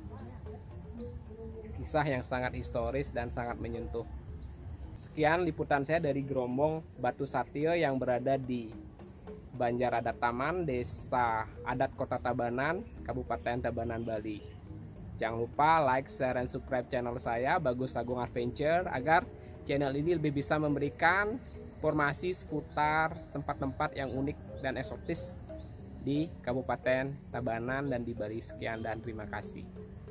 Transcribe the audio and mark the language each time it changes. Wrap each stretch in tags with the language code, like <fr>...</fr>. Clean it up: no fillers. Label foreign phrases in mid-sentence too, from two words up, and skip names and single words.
<id>Kisah yang sangat historis dan sangat menyentuh. Sekian liputan saya dari gerombong batu satyo yang berada di Banjar Adat Taman, Desa Adat Kota Tabanan, Kabupaten Tabanan, Bali. Jangan lupa</id> <en>like, share,</en> <id>dan</id> <en>subscribe channel</en> <id>saya, Bagus Agung Adventure, agar channel ini lebih bisa memberikan informasi seputar tempat-tempat yang unik dan eksotis di Kabupaten Tabanan dan di Bali. Sekian dan terima kasih.</id>